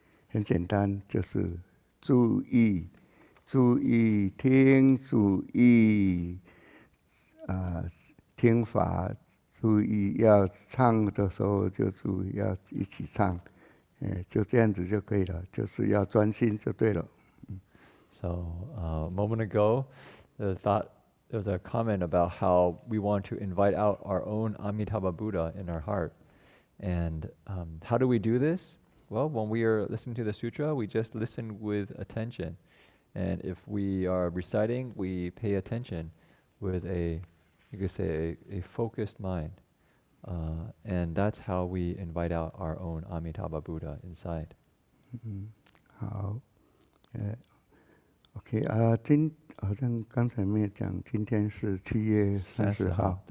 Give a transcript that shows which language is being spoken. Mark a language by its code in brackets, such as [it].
[zh] 很简单，就是注意听，注意听法，注意要唱的时候就注意要一起唱。就这样子就可以了，就是要专心就对了。 [en] So a moment ago, there was a comment about how we want to invite out our own Amitabha Buddha in our heart. And how do we do this? Well, when we are listening to the sutra, we just listen with attention. And if we are reciting, we pay attention with you could say, a focused mind. And that's how we invite out our own Amitabha Buddha inside. [zh] 好，OK 好像刚才没有讲，今天是7月30号，